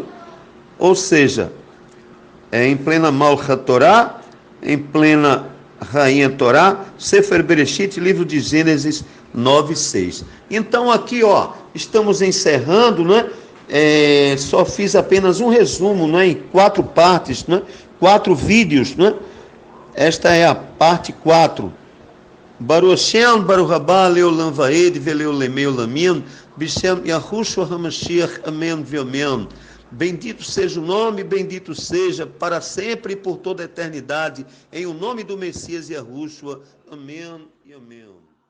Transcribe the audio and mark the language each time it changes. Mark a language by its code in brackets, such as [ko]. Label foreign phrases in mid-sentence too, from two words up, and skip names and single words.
[pt] Ou seja, em plena [he] מלכת תורה, [pt] em plena Rainha Torá, [he] ספר בראשית, [pt] livro de Gênesis 9:6. Então aqui, ó, estamos encerrando, né? Só fiz apenas um resumo, né? Em 4 partes, né? 4 vídeos, né? Esta é a parte 4. [he] ברוך השם, ברוך הבא, לעולם ועד, ולעולמי עולמים, בשם יהושע המשיח, [pt] Amém, Amém. Bendito seja o nome, bendito seja para sempre e por toda a eternidade, em o nome do Messias Yahushua. Amém e amém.